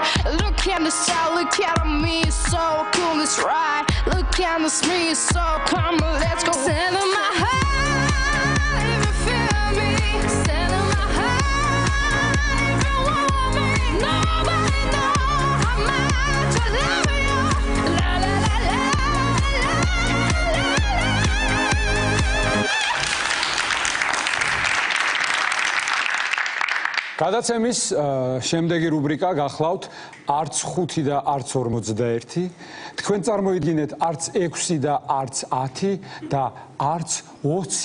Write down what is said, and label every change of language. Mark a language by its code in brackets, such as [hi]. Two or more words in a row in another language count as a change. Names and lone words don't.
[en] Look at the style, look at me, so cool, it's right. Look at the me, so come on, let's go. Send my heart, if you feel me. Send my heart, if you want me. Nobody knows how much I love you. [ka] გადაცემის შემდეგი რუბრიკა გახლავთ არც 5 და არც 41. თქვენ წარმოიდგინეთ არც 6 და არც 10 და არც 20.